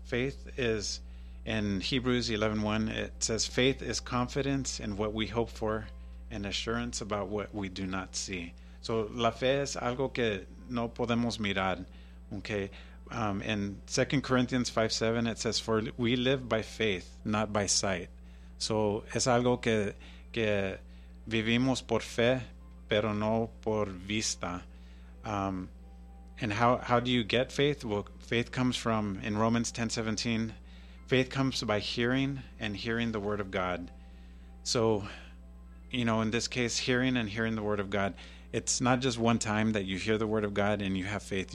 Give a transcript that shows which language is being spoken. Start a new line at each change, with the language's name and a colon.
English: Faith is, in Hebrews 11:1, it says, faith is confidence in what we hope for, and assurance about what we do not see.
Spanish: So la fe es algo que no podemos mirar. Okay.
English: In 2 Corinthians 5:7 it says, for we live by faith, not by sight.
Spanish: So es algo que vivimos por fe, pero no por vista.
English: And how do you get faith? Well, faith comes from, in Romans 10:17, faith comes by hearing, and hearing the word of God. So, you know, in this case, hearing the word of God, it's not just one time that you hear the word of God and you have faith.